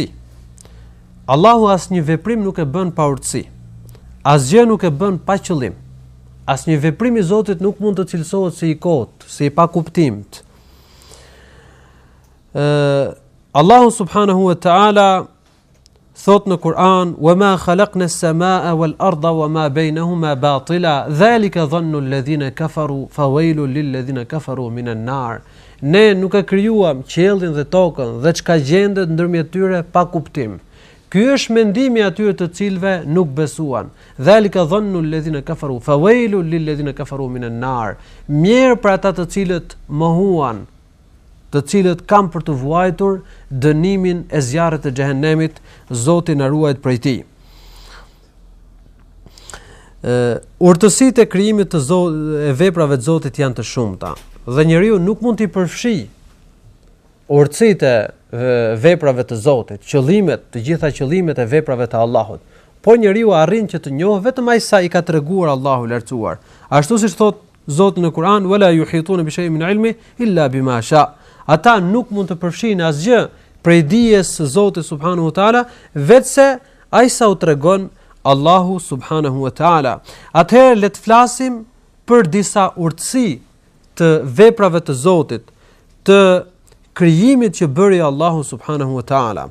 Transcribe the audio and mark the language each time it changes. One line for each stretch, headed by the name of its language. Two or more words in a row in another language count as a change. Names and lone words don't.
Albanian: Allahu asnjë veprim nuk e bën pa urtësi. Asgjë nuk e bën pa qëllim. Asnjë veprim i Zotit nuk mund të cilësohet si i kot, si i pa kuptimt. Allahu
Arabic: سبحانه وتعالى
Albanian: thot në Kur'an:
Arabic: "وما خلقنا السماء والأرض وما بينهما باطلا ذلك ظن الذين كفروا فويل للذين كفروا من النار."
Albanian: Ne nuk e krijuam qiellin dhe tokën dhe çka gjendet ndërmjet tyre pa kuptim. Ky është mendimi atyre të cilëve nuk besuan.
Arabic: ذلك ظن الذين كفروا فويل للذين كفروا من النار.
Albanian: Mirë për ata të cilët mohuan, të cilët kanë për të vuajtur dënimin e zjarrit të xhehenemit, Zoti na ruajt prej tij. Urtësitë e krijimit të Zotit, e veprave të Zotit janë të shumta. dhe njeriu nuk mund t'i përfshijë urtësitë e veprave të Zotit, qëllimet, të gjitha qëllimet e veprave të Allahut. Por njeriu arrin që të njohë vetëm ai sa i ka treguar Allahu i lartësuar. Ashtu siç thot Zoti në Kur'an,
Arabic: "ولا يحيطون بشيء من علمه إلا بما شاء."
Albanian: Ata nuk mund të përfshinë asgjë prej dijes së Zotit
Arabic: سبحانه وتعالى,
Albanian: vetëse ai sa u tregon Allahu
Arabic: سبحانه وتعالى.
Albanian: Atëherë le të flasim për disa urtësi të veprave të Zotit, të krijimit që bëri Allahu
Arabic: سبحانه وتعالى.